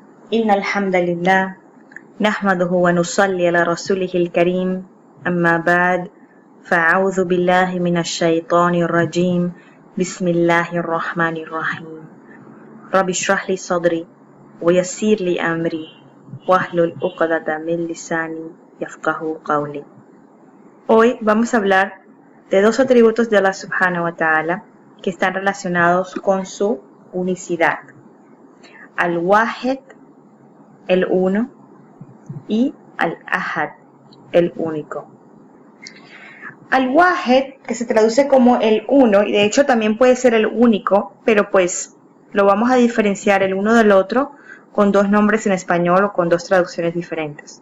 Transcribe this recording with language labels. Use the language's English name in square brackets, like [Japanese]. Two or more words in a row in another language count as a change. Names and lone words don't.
[Arabic] إن الحمد لله نحمده ونصلي على رسوله الكريم أما بعد فأعوذ بالله من الشيطان الرجيم بسم الله الرحمن الرحيم رب اشرح لي صدري ويسر لي أمري واحلل عقدة من لساني يفقهوا قولي. [Spanish] Hoy vamos a hablar de dos atributos de Allah [Arabic] سبحانه وتعالى [Spanish] que están relacionados con su unicidad. Al-Wahid, el uno, y Al-Ahad, el único. Al-Wahid, que se traduce como el uno, y de hecho también puede ser el único, pero pues lo vamos a diferenciar el uno del otro con dos nombres en español o con dos traducciones diferentes.